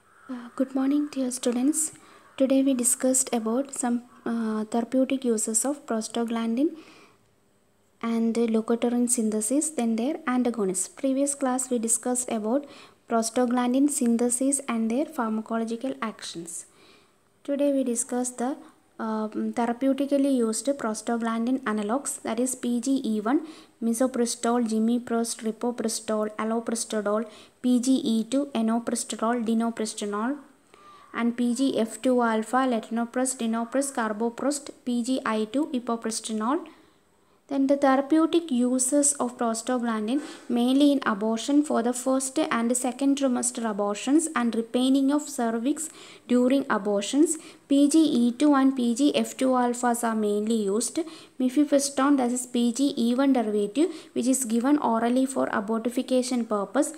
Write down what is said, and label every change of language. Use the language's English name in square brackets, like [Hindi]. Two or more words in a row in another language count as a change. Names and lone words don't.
[English] Good morning, dear students. Today we discussed about some therapeutic uses of prostaglandin and leukotriene synthesis, then their antagonists. Previous class we discussed about prostaglandin synthesis and their pharmacological actions. Today we discuss the therapeutically used prostaglandin analogs, that is PGE1, misoprostol, gimiprost, ripoprostol, alloprostol, PGE2, enoprostol, dinoprostol, and PGF2 alpha, latanoprost, dinoprost, carboprost, PGI2, ipoprostol. Then the therapeutic uses of prostaglandin mainly in abortion for the first and second trimester abortions and repairing of cervix during abortions. PGE2 and PGF2 alphas are mainly used. Mifepristone, that is PGE1 derivative, which is given orally for abortification purpose.